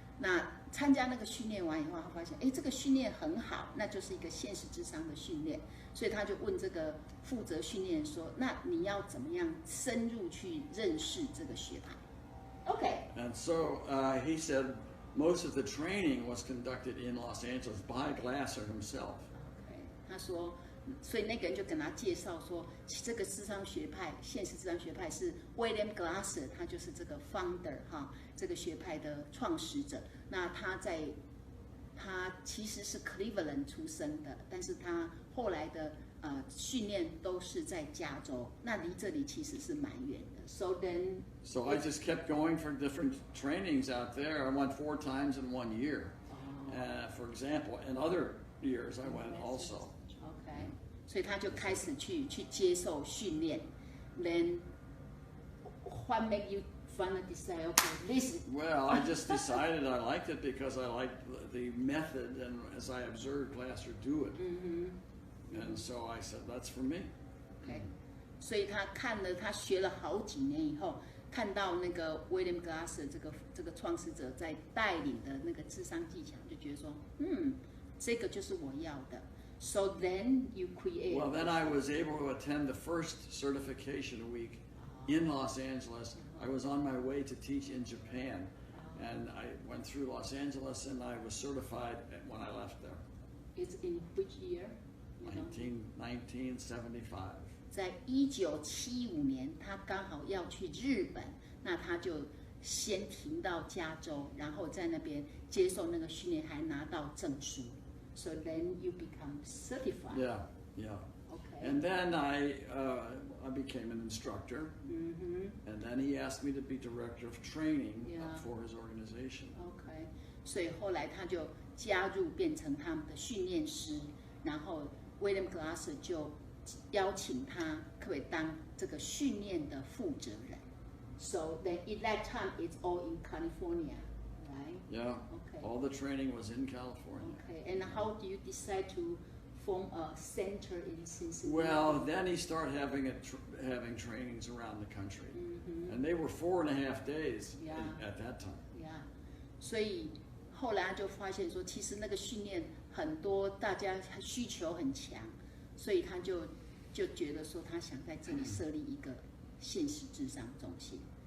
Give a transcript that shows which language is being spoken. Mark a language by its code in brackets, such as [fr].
[zh] 那参加那个训练完以后，他发现，这个训练很好，那就是一个现实諮商的训练，所以他就问这个负责训练说，那你要怎么样深入去认识这个学派 ？ [en] Okay. And so he said most of the training was conducted in Los Angeles by Glasser himself. Okay. [zh] 他说，所以那个人就跟他介绍说，这个諮商學派，現實諮商學派是 William Glasser， 他就是这个 founder 哈，这个学派的创始者。那他其实是 Cleveland 出生的，但是他后来的训练都是在加州，那离这里其实是蛮远的。 [en] So I just kept going for different trainings out there. I went 4 times in 1 year. For example, in other years I went also. Okay. [zh] 所以他就开始去接受训练。 [en] Then what made you finally decide, okay, this? Well, I just decided I liked it because I liked the method, and as I observed Glasser do it, and so I said that's for me. Okay. [zh] 所以他学了好几年以后，看到那个 William Glasser 这个创始者在带领的那个諮商技巧，就觉得说，这个就是我要的。 [en] So then you create. Well, then I was able to attend the first certification week in Los Angeles. I was on my way to teach in Japan, and I went through Los Angeles, and I was certified when I left there. It's in which year? 1975. [zh] 在1975年，他刚好要去日本，那他就先停到加州，然后在那边接受那个训练，还拿到证书。 [en] So then you become certified. Yeah. Okay. And then I became an instructor, and then he asked me to be director of training for his organization. Okay. [zh] 所以后来他就加入，变成他们的训练师，然后 William Glasser 就邀請他可不可以當這個訓練的負責人。 [en] So then at that time it's all in California, right? Yeah. Okay. All the training was in California. Okay. And how do you decide to form a center in Cincinnati? Well, then he started having trainings around the country, and they were 4.5 days at that time. Yeah. [zh] 所以后来就发现说，其实那个训练很多，大家需求很强，所以他就觉得说，他想在这里设立一个现实智商中心。